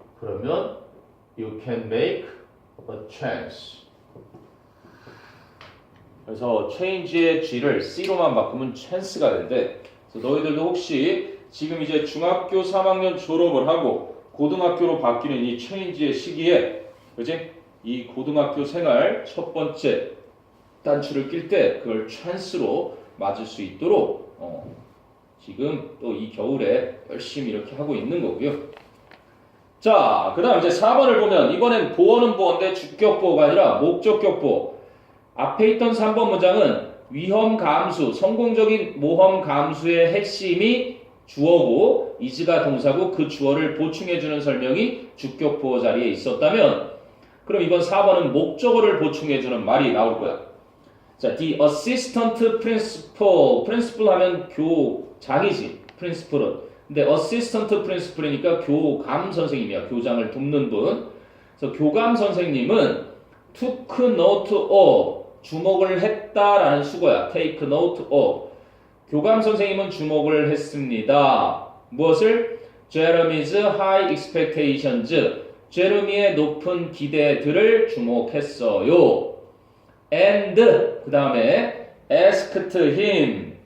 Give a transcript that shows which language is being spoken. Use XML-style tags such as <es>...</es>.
<ko>그러면</ko> <en>you can make a chance.</en> <ko>그래서 change의 G를 C로만 바꾸면 chance가 된대. 그래서 너희들도 혹시 지금 이제 중학교 3학년 졸업을 하고 고등학교로 바뀌는 이 change의 시기에, 그치? 이 고등학교 생활 첫 번째 단추를 낄 때 그걸 chance로 맞을 수 있도록 지금 또 이 겨울에 열심히 이렇게 하고 있는 거고요. 자, 그 다음 이제 4번을 보면 이번엔 보어는 보어인데 주격 보어가 아니라 목적격 보어. 앞에 있던 3번 문장은 위험 감수, 성공적인 모험 감수의 핵심이 주어고 is가 동사고 그 주어를 보충해주는 설명이 주격 보어 자리에 있었다면, 그럼 이번 4번은 목적어를 보충해주는 말이 나올 거야. 자, the assistant principal, principal 하면 교장이지, principal은. 근데 assistant principal이니까 교감 선생님이야, 교장을 돕는 분. 그래서 교감 선생님은 took note of, 주목을 했다라는 수거야. take note of. 교감 선생님은 주목을 했습니다. 무엇을?</ko> <en>Jeremy's high expectations.</en> <ko>제르미의 높은 기대들을 주목했어요. And 그 다음에 asked him.</ko>